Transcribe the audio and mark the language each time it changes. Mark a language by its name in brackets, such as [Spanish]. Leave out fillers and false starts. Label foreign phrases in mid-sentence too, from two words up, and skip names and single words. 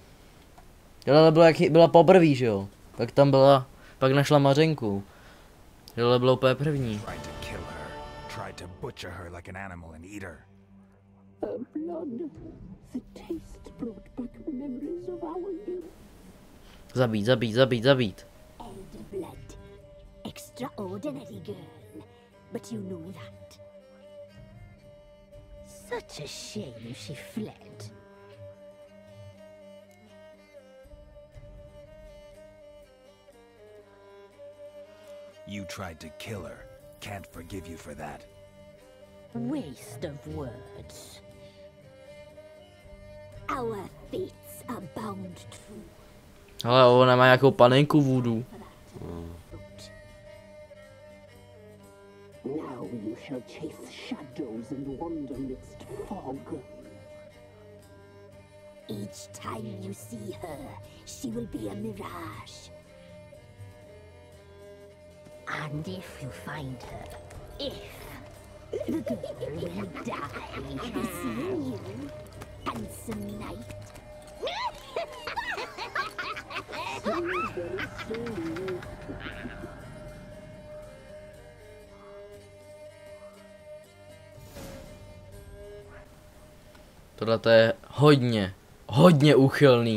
[Czech] Tohle bylo jak byla poprvé, že jo? Pak tam byla, pak našla Mařenku. Tohle bylo úplně první. Zabít, zabít, zabít, zabít. [English] Elder blood. Extraordinary girl. But you know that. Such a shame she fled. You tried to kill her. Can't forgive you for that. Waste of words. Our fates are bound true. [Czech] Ale ona má nějakou panenku vůdu. [English] Now you shall chase shadows and wander midst fog. Each time you see her, she will be a mirage. And if you find her, the girl will die. I'll be seeing you, handsome knight. [Czech] Tohle to je hodně úchylný.